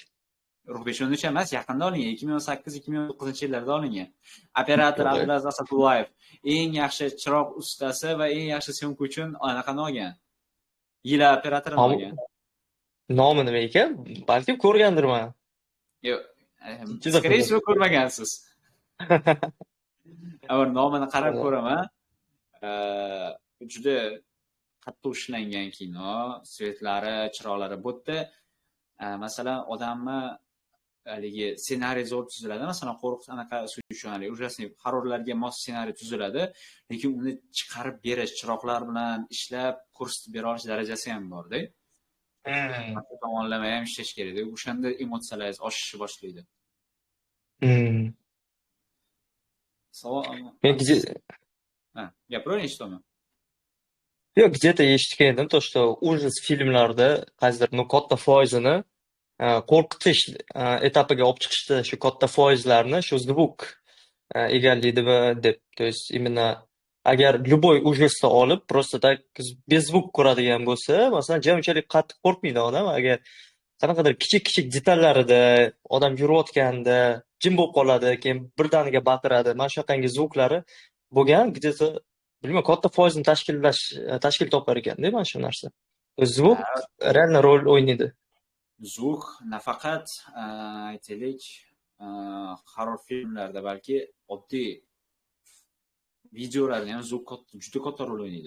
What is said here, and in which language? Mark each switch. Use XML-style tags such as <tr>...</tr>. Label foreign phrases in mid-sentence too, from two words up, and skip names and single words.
<uz>Ruh 5-13 emas, yaqinda olingan, 2008-2009-yillarda olingan. Operator Abdulaziz Asadullayev eng yaxshi chiroq ustasi va eng yaxshi syomka uchun anaqani olgan. Yil operatorini olgan. Nomi nima ekan? Balki ko'rgandirman. Yo'q,</uz> <ru>skорее всего ko'rmagansiz.</ru> <uz>Avval nomini qarab ko'raman. Juda qattiq ishlangan kino, svetlari, chiroqlari. Bu yerda masalan odamni haligi ssenariy zo'r tuziladi. Masalan, qo'rqish anaqa uchun haligi ужасный horrorlarga mos ssenariy tuziladi, lekin uni chiqarib berish, chiroqlar bilan ishlab ko'rsatib bera olish darajasi ham bor-da. Tomonlama ham ishlash kerak. O'shanda emotsiyalaringiz oshishni boshlaydi. Savol. Gapiravering, eshitaman. Yo'q, где-то eshitgandim,</uz> <ru>то что</ru> <uz>ужас filmlarda qaysidir katta foizini qo'rqitish etapiga olib chiqishda shu katta foizlarni shu zvuk egallaydimi deb.</uz> <ru>То есть именно</ru> <uz>agar</uz> <ru>любой ужасni</ru> <uz>olib</uz> <ru>просто так без звук</ru> <uz>ko'radigan bo'lsa, masalan, unchalik qattiq qo'rqmaydi odam. Agar qanaqadir kichik detallarida odam yurayotganda jim bo'lib qoladi, keyin birdaniga baqiradi. Mana shunaqangi zvuklari bo'lgan, где-то bilmayman, katta foizni tashkil topar ekanda mana shu narsa. Zvuk реально rol o'ynaydi. Zvuk nafaqat aytaylik horror filmlarda, balki oddiy videolarda ham zvuk juda katta rol o'ynaydi.</uz>